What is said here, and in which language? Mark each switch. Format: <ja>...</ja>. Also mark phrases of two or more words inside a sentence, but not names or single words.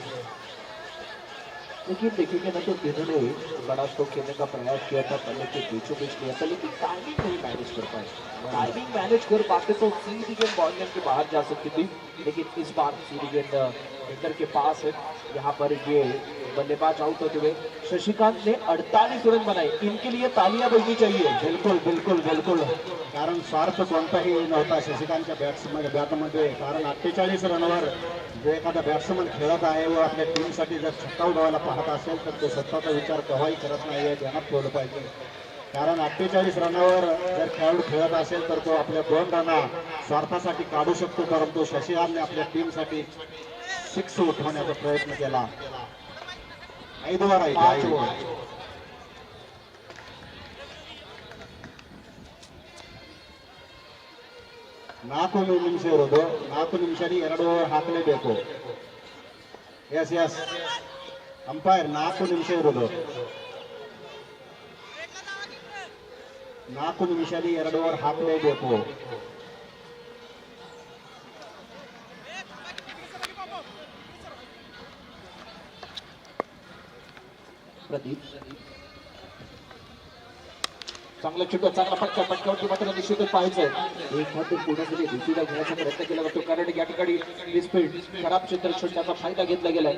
<hi>लेकिन देखेंगे ना तो इन्होंने बड़ा स्ट्रोक खेलने का प्रयास किया था, पहले के बीचों बीच किया था, लेकिन टाइमिंग नहीं मैनेज कर पाए। टाइमिंग मैनेज कर पाते तो सीधी गेंद बॉल के बाहर जा सकती थी, लेकिन इस बार सीधी गेंद विकेट के पास है। यहाँ पर ये बल्लेबाज आउट होते हुए शशिकांत ने 48 रन बनाए। इनके लिए तालियां बजनी चाहिए।</hi> <mr>बिलकुल कारण स्वार्थ कोणताही नव्हता शशिकांतच्या बॅटमध्ये। कारण 48 रनवर जो एखादा बॅट्समन खेळत आहे व आपल्या टीमसाठी जर छक्का उडवायला पाहत असेल तर तो स्वतःचा विचार केव्हाही करत नाही, हे ध्यानात ठेवलं पाहिजे। कारण 48 रनवर जर खेळाडू खेळत असेल तर तो आपल्या 2 रन स्वार्थासाठी काढू शकतो, परंतु शशिकांतने आपल्या टीमसाठी 6 उठवण्याचा प्रयत्न केला। 5 ओव्हर आहे, 5 ओव्हर।</mr> <kn>ನಾಲ್ಕು ನಿಮಿಷ ಇರೋದು, 4 ನಿಮಿಷದಲ್ಲಿ 2 ಓವರ್ ಹಾಕಲೇಬೇಕು।</kn> <en>yes umpire</en> <kn>4 ನಿಮಿಷ ಇರೋದು, 4 ನಿಮಿಷದಲ್ಲಿ 2 ಓವರ್ ಹಾಕಲೇಬೇಕು।</kn> <mr>प्रदीप चांगला चेंडू, चांगला फटकावरती मात्र निश्चितच पाहायचं एक मात्र पुण्यामध्ये दुसरीला घेण्याचा प्रयत्न केला जातो, कारण या ठिकाणी स्पीड खराब क्षेत्ररक्षण त्याचा फायदा घेतला गेलाय।</mr>